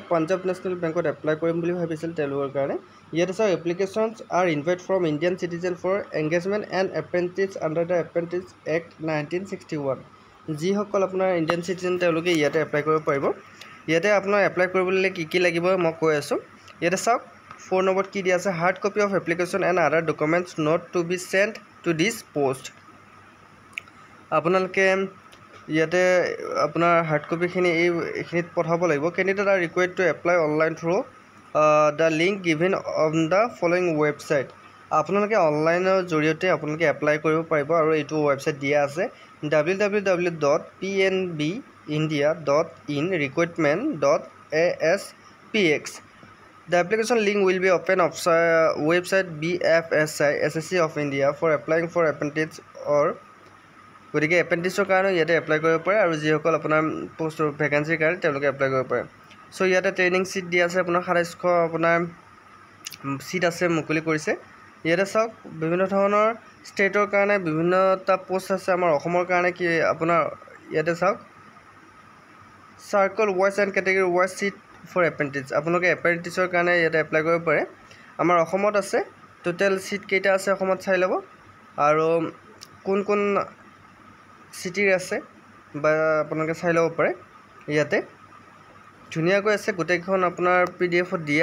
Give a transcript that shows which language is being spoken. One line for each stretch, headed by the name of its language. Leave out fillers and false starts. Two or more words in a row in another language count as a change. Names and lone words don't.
Assamese: পাঞ্জাৱ নেশ্যনেল বেংকত এপ্লাই কৰিম বুলি ভাবিছিল তেওঁলোকৰ কাৰণে ইয়াতে সব
English: applications are invite from Indian citizen for engagement and apprentice under the apprentice act
Assamese: 1961 যিসকল আপোনাৰ ইণ্ডিয়ান সিটিজেন তেওঁলোকে ইয়াতে এপ্লাই কৰিব পাৰিব ইয়াতে আপোনাৰ এপ্লাই কৰিবলৈ কি লাগিব মই কৈ আছো ইয়াতে সব 4 নম্বৰ কি দিয়া আছে
English: hard copy of application and other documents not to be sent to this post
Assamese: আপোনালোকে ইয়াতে আপোনাৰ
English: hard copy
Assamese: খিনি এইখিনিত পঠাব লাগিব
English: candidate are required to apply online through the link given on the following website
Assamese: আপোনালোকে অনলাইনৰ জৰিয়তে আপোনালোকে এপ্লাই কৰিব পাৰিব আৰু এইটো ওয়েবসাইট দিয়া আছে
English: www.pnbindia.in-recruitment.aspx The application link will be open on website BFSI SSC of India for applying for apprentice or
Assamese: গতিকে এপ্ৰেন্টিছৰ কাৰণে ইয়াতে এপ্লাই কৰিব পাৰে আৰু যিসকল আপোনাৰ
English: post vacancy
Assamese: কাৰণে তেওঁলোকে এপ্লাই কৰিব পাৰে সো ইয়াতে
English: training seat
Assamese: দিয়া আছে আপোনাৰ ২৭০০ আপোনাৰ সিট আছে মুকলি কৰিছে ইয়াতে সব বিভিন্ন ধৰণৰ ষ্টেটৰ কাৰণে বিভিন্নটা পোষ্ট আছে আমাৰ অসমৰ কাৰণে কি আপোনাৰ ইয়াতে সব
English: circle wise and category wise seat for apprentice
Assamese: আপোনালোকে এপ্ৰেন্টিছৰ কাৰণে ইয়াতে এপ্লাই কৰিব পাৰে আমাৰ অসমত আছে টোটাল সিট কেইটা আছে অসমত চাই লব আৰু কোন কোন সিটিৰ আছে বা আপোনালোকে চাই লব পাৰে ইয়াতে ধুনিয়াকৈ আছে গোটেইখন আপোনাৰ পিডিএফ দিয়া